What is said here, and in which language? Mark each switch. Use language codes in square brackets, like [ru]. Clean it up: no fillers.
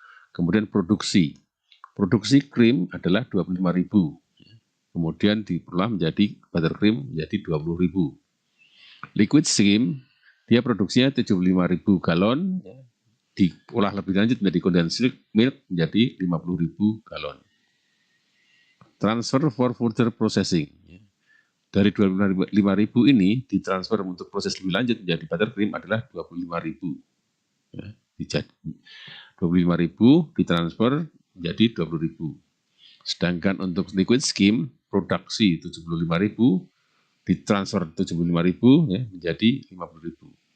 [id] Kemudian produksi krim adalah 25.000. Kemudian diolah menjadi buttercream menjadi 20.000. Liquid skim dia produksinya 75.000 galon, diolah lebih lanjut menjadi condensed milk menjadi 50.000 galon. [en] Transfer for further processing. [id] Dari 25.000 ini ditransfer untuk proses lebih lanjut menjadi buttercream adalah 25.000. 25.000 ditransfer menjadi 20.000. Sedangkan untuk liquid skim produksi 75.000 ditransfer 75.000 menjadi 50.000.